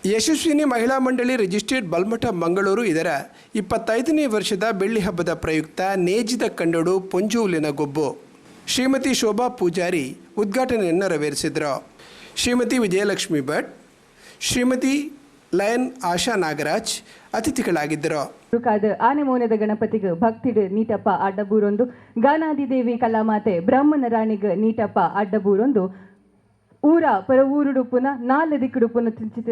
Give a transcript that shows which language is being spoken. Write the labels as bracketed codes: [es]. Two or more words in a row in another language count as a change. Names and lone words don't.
[kn] ಯಶಸ್ವಿನಿ ಮಹಿಳಾ ಮಂಡಳಿ ರಿಜಿಸ್ಟ್ರೇಡ್ ಬಲ್ಮಠ ಮಂಗಳೂರು ಇದರ 25ನೇ ವರ್ಷದ ಬೆಳ್ಳಿ ಹಬ್ಬದ ಪ್ರಯುಕ್ತ [tcy] ನೇಜಿದ ಕಂಡಡು ಪೊಂಜೋಲಿನ ಗೊಬ್ಬು [kn] ಶ್ರೀಮತಿ ಶೋಭಾ ಪೂಜಾರಿ ಉದ್ಘಾಟನೆಯನ್ನು ನೆರವೇರಿಸಿದರು. ಶ್ರೀಮತಿ ವಿಜಯಲಕ್ಷ್ಮಿ ಭಟ್, ಶ್ರೀಮತಿ ಲಯನ್ ಆಶಾ ನಾಗರಾಜ್ ಅತಿಥಿಗಳಾಗಿದ್ದರು. [tcy] ಆನೆ ಮೌನದ ಗಣಪತಿಗೆ ಭಕ್ತಿಡ್ ನೀಟಪ್ಪ ಅಡ್ಡಬೂರೊಂದು, ಗಾನಾದಿದೇವಿ ಕಲಾಮಾತೆ ಬ್ರಹ್ಮನ ರಾಣಿಗೆ ನೀಟಪ್ಪ ಅಡ್ಡಬೂರೊಂದು, ಊರ ಪರ ಊರುಡುಪುನ ನಾಲ್ ದಿಕ್ಕುಡುಪುನ ತಿಂಚಿತಿನ